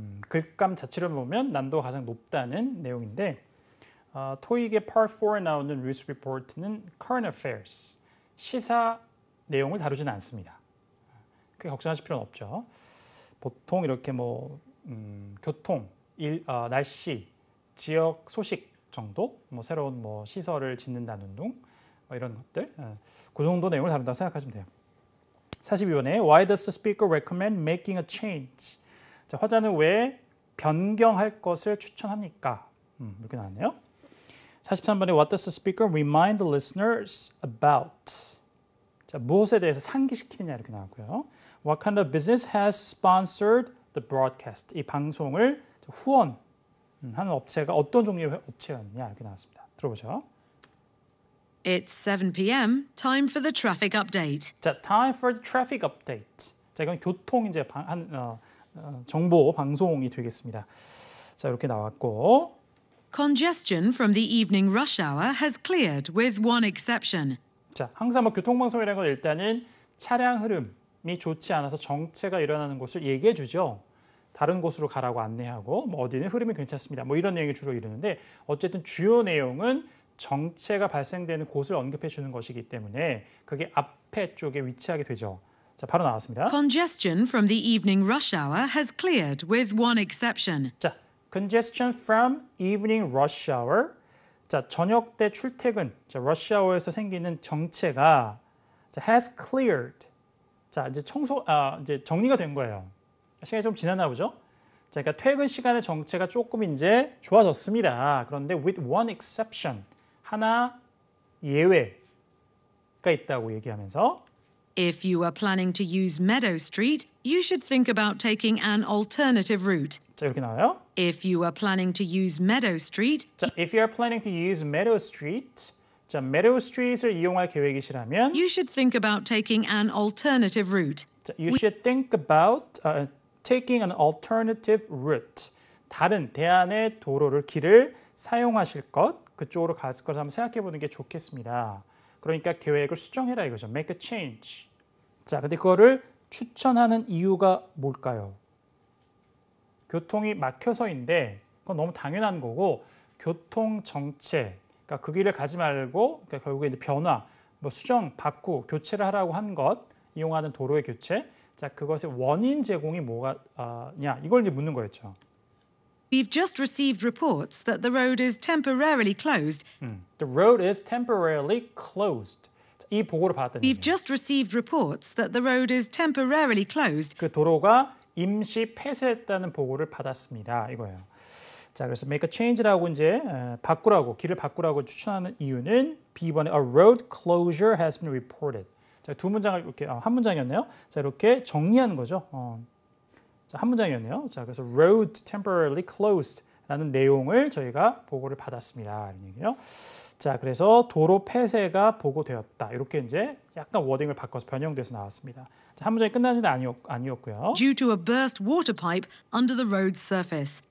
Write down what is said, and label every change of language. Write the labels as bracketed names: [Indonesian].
[Korean] 글감 자체를 보면 난도가 가장 높다는 내용인데 토익의 Part 4에 나오는 뉴스 리포트는 current affairs, 시사 내용을 다루지는 않습니다. 크게 걱정하실 필요는 없죠. 보통 이렇게 뭐 교통, 날씨, 지역 소식 정도, 뭐 새로운 뭐 시설을 짓는다는 둥 뭐 이런 것들, 그 정도 내용을 다룬다고 생각하시면 돼요. 42번에 [English] Why does the speaker recommend making a change? [Korean] 자, 화자는 왜 변경할 것을 추천합니까? 이렇게 나왔네요. 43번에 [English] What does the speaker remind the listeners about? [Korean] 자, 무엇에 대해서 상기시키느냐 이렇게 나왔고요. [English] What kind of business has sponsored the broadcast? [Korean] 이 방송을 후원하는 업체가 어떤 종류의 업체였느냐 이렇게 나왔습니다. 들어보죠. [English] It's 7 p.m. Time for the traffic update. [Korean] 자, [English] time for the traffic update. [Korean] 자, 이건 교통 이제 정보 방송이 되겠습니다. 자, 이렇게 나왔고. [English] Congestion from the evening rush hour has cleared with one exception. [Korean] 자, 항상 뭐 교통방송이라는 건 일단은 차량 흐름이 좋지 않아서 정체가 일어나는 곳을 얘기해 주죠. 다른 곳으로 가라고 안내하고 뭐 어디는 흐름이 괜찮습니다. 뭐 이런 내용이 주로 이루는데 어쨌든 주요 내용은 정체가 발생되는 곳을 언급해 주는 것이기 때문에 그게 앞에 쪽에 위치하게 되죠. 자, 바로 나왔습니다. [English] Congestion from the evening rush hour has cleared with one exception. [Korean] 자, [English] congestion from evening rush hour. [Korean] 자, 저녁 때 출퇴근, 자, rush hour에서 생기는 정체가 자, [English] has cleared. [Korean] 자, 이제 이제 정리가 된 거예요. 시간이 좀 지났나 보죠? 자, 그러니까 퇴근 시간의 정체가 조금 이제 좋아졌습니다. 그런데 [English] with one exception. [Korean] 하나 예외가 있다고 얘기하면서 [English] If you are planning to use Meadow Street, you should think about taking an alternative route. [Korean] 자, 이렇게 나와요. [English] If you are planning to use Meadow Street, [Korean] 자, [English] if you are planning to use Meadow Street, 자, [Korean] Meadow Street을 이용할 계획이시라면 [English] you should think about taking an alternative route. [Korean] 자, [English] you should think about taking an alternative route. [Korean] 다른 대안의 도로를 길을 사용하실 것, 그쪽으로 갈 것을 한번 생각해 보는 게 좋겠습니다. 그러니까 계획을 수정해라 이거죠. [English] Make a change. [Korean] 자, 근데 그거를 추천하는 이유가 뭘까요? 교통이 막혀서인데 그건 너무 당연한 거고 교통 정체, 그러니까 그 길을 가지 말고 그러니까 결국에 이제 변화, 뭐 수정, 바꾸, 교체를 하라고 한 것, 이용하는 도로의 교체. 자, 그것의 원인 제공이 뭐가냐 이걸 이제 묻는 거였죠. [English] We've just received reports that the road is temporarily closed. The road is temporarily closed. [Korean] 이 보고를 받았다는 [English] We've [Korean] 얘기예요. [English] just received reports that the road is temporarily closed. [Korean] 그 도로가 임시 폐쇄했다는 보고를 받았습니다. 이거예요. 자, 그래서 [English] make a change [Korean] 라고 이제 바꾸라고 길을 바꾸라고 추천하는 이유는 B번에 [English] a road closure has been reported. [Korean] 자, 두 문장을 이렇게 한 문장이었네요. 자, 이렇게 정리하는 거죠. 자, 한 문장이었네요. 자, 그래서 [English] road temporarily closed [Korean] 라는 내용을 저희가 보고를 받았습니다. 이런 얘기예요. 자, 그래서 도로 폐쇄가 보고되었다. 이렇게 이제 약간 워딩을 바꿔서 변형돼서 나왔습니다. 자, 한 문장이 끝나지는 아니었고요. [English] Due to a burst water pipe under the road's surface.